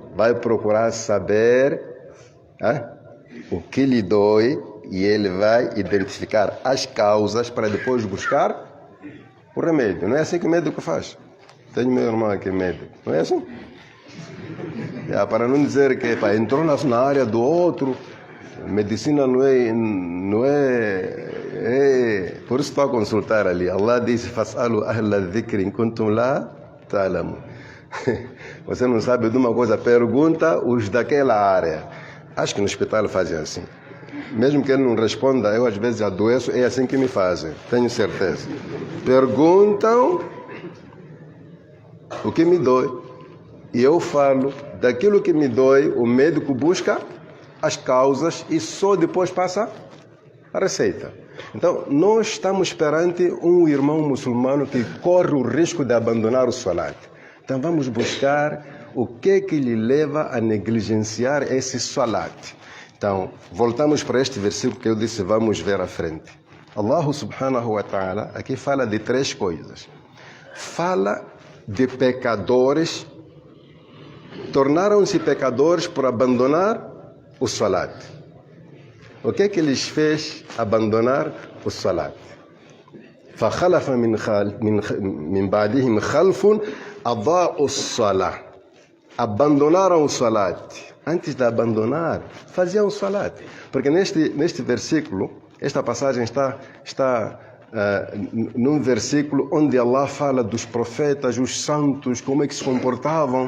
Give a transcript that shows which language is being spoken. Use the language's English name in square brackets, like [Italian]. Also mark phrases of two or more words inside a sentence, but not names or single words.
[Portuguese] Vai procurar saber o que lhe dói e ele vai identificar as causas para depois buscar o remédio. Não é assim que o médico faz. Tenho meu irmão aqui médico. Não é assim? Para não dizer que entrou na área do outro, medicina não é. Por isso estou a consultar ali. Allah disse: [Arabic] "فاسألوا أهل الذكر إن كنتم لا تعلمون." [Portuguese] Você não sabe de uma coisa, pergunta os daquela área. Acho que no hospital fazem assim. Mesmo que ele não responda, eu às vezes adoeço, é assim que me fazem, tenho certeza. Perguntam o que me dói. E eu falo daquilo que me dói, o médico busca as causas e só depois passa a receita. Então, nós estamos perante um irmão muçulmano que corre o risco de abandonar o salat. Então, vamos buscar o que lhe leva a negligenciar esse salat. Então, voltamos para este versículo que eu disse, vamos ver à frente. [Arabic] الله سبحانه وتعالى [Portuguese] aqui fala de três coisas. Fala de pecadores, tornaram-se pecadores por abandonar o salat. O que lhes fez abandonar o salat? [Arabic] فَخَلَفَ مِنْ بَعْدِهِمْ خَلْفٌ أَضَاعُوا الصَّلَاةَ. [Portuguese] Abandonaram o salat. Antes de abandonar, faziam o salat. Porque neste versículo, esta passagem está num versículo onde Allah fala dos profetas, os santos, como é que se comportavam.